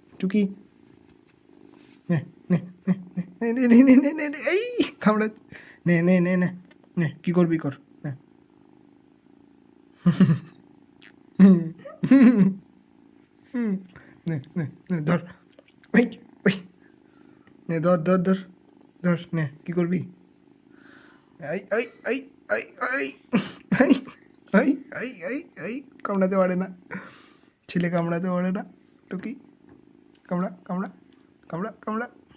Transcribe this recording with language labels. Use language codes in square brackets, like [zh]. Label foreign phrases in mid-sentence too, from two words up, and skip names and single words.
[bn] টুকি নে নে নে নে নে নে নে নে নে এই কামড়া নে নে নে নে নে কি করবি কর নে নে নে নে ধর ওই ওই নে ধর ধর ধর ধর নে কি করবি এই এই এই এই এই এই এই এই এই এই কামড়াতে পারে না ছেলে কামড়াতে পারে না টুকি কামড়া কামড়া কামড়া কামড়া